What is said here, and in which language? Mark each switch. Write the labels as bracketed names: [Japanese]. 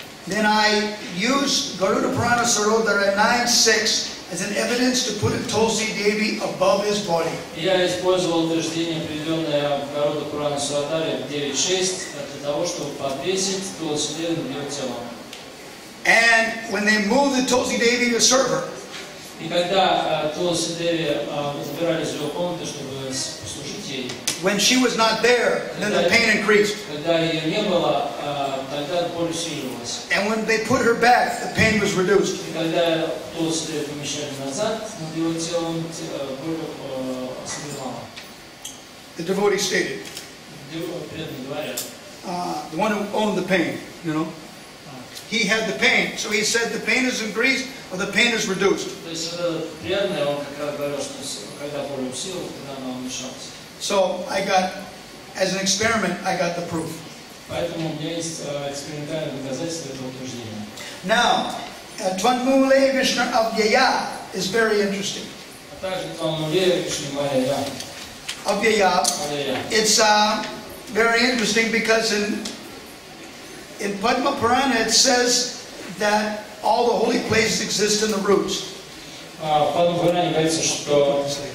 [English] then I used Garuda Purana Sarodhara 9.6 as an evidence to put a Tulsi Devi above his body. [Russian] я использовал утверждение, приведенное в Гаруда Пурана Сарадаре 9.6, для того, чтобы подвесить Тулси Деви над ее телом. [English] And when they moved the Tulsi Devi to serve her, [Russian] И когда Тулси Деви забирались в ее комнату, чтобы послужить ей, [English] when she was not there, then the pain increased. [Russian] когда ее не было, тогда боль усиливалась. [English] And when they put her back, the pain was reduced. [Russian] И когда Тулси Деви помещали назад, над его телом боль ослабевала. [English] The devotee stated, [Russian] Преданные говорят. [English] the one who owned the pain, he had the pain, so he said the pain is increased or the pain is reduced. [Russian] То есть это преданный, он как раз говорил, что когда боль усилилась, тогда она уменьшалась. [English] So I got, as an experiment, I got the proof. [Russian] Поэтому у меня есть экспериментальное доказательство этого утверждения. [English] Now, Tvanmule Vishnu Avyaya is very interesting. [Russian] А также Тvanmule Vishnu Madhava. [English] Avyaya, it's very interesting because in Padma Purana it says that all the holy places exist in the roots. [Russian] В Падма Пуране говорится, что